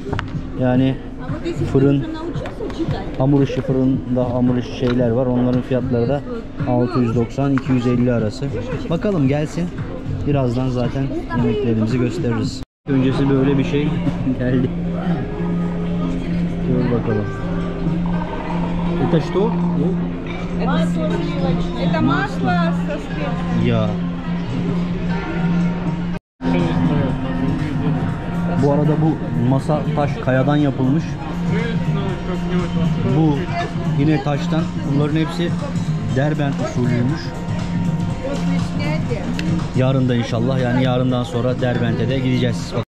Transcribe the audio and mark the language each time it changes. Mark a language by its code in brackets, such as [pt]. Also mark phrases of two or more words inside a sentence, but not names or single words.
[tr] Yani fırın, hamur işi, fırında hamur işi şeyler var. Onların fiyatları da 690-250 arası. Bakalım gelsin. Birazdan zaten yemeklerimizi gösteririz. Öncesi böyle bir şey geldi. Dur bakalım. [ru] Это что? Это масло со специей. [tr] Ya. Bu arada bu masa taş kayadan yapılmış. Bu yine taştan. Bunların hepsi Derbent usulüymüş. Yarın da inşallah, yani yarından sonra Derbent'e de gideceğiz.